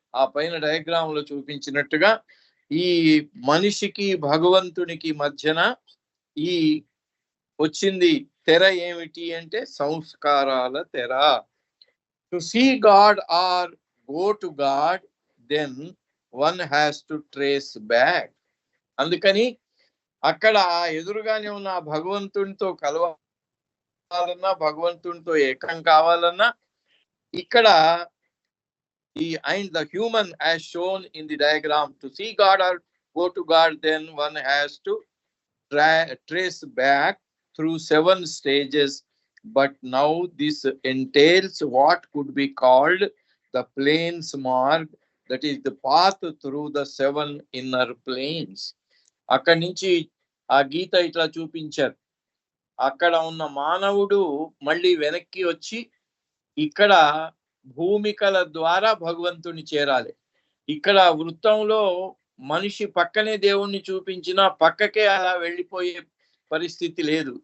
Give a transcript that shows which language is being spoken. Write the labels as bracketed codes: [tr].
[te] ఆ పైన డయాగ్రామ్ లో చూపించినట్టుగా ఈ మనిషికి భగవంతునికి మధ్యన ఈ వచ్చింది తెర ఏమిటి అంటే సంస్కారాల తెర. [en] To see God or go to God, then one has to trace back. [te] అందుకని అక్కడ ఎదురుగానే ఉన్న భగవంతునితో కలవాలన్నా, భగవంతునితో ఏకం కావాలన్నా, ఇక్కడ [en] and the human as shown in the diagram, to see God or go to God, then one has to trace back through 7 stages. But now this entails what could be called the planes mark, that is the path through the 7 inner planes. [te] అక్కడి నుంచి ఆ గీత ఇట్లా చూపించారు. అక్కడ ఉన్న మానవుడు మళ్ళీ వెనక్కి వచ్చి ఇక్కడ భూమికల ద్వారా భగవంతుని చేరాలి. ఇక్కడ వృత్తంలో మనిషి పక్కనే దేవుణ్ణి చూపించినా పక్కకే అలా వెళ్ళిపోయే పరిస్థితి లేదు.